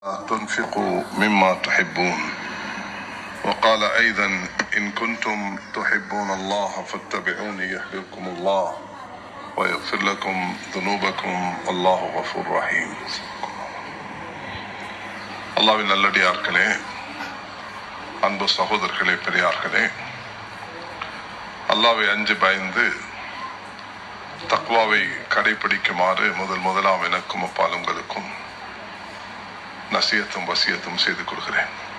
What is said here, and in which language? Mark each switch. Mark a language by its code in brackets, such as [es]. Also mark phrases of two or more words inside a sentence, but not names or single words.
[ar] تنفقوا مما تحبون وقال أيضا إن كنتم تحبون الله فاتبعوني يحببكم الله ويغفر لكم ذنوبكم والله غفور رحيم. [ta] அல்லாஹ்வின் நல்லடியார்களே, அன்பு சகோதரர்களே, பெரியார்களே, அல்லாஹ்வை அஞ்சு பயந்து தக்வாவை கடைபிடிக்குமாறு முதலாம் எனக்கும் அப்பாலுங்களுக்கும் நசியத்தும் வசியத்தும் செய்து கொள்கிறேன்.